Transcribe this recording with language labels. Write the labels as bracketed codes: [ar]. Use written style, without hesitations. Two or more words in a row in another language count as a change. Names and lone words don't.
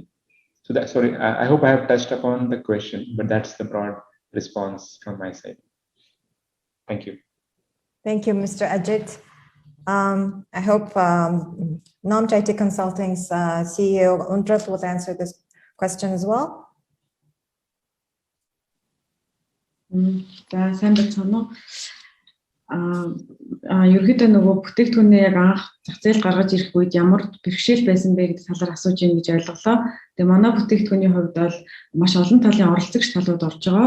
[en] So that, sorry, I hope I have touched upon the question, but that's the broad response from my side. Thank you. Thank you, Mr. Ajit. I hope Non-JT Consulting's CEO Undras will answer this question as well. [mn] За сайн байна уу? Ерөнхийдөө нөгөө бүтээгдэхүүнээ яг анх зах зээл гаргаж ирэх үед ямар бэрхшээл байсан бэ гэдэг талаар асууж ийн гэж ойлголоо. Тэгээ манай бүтээгдэхүүний хувьд бол маш олон талын оролцогч талууд орж байгаа.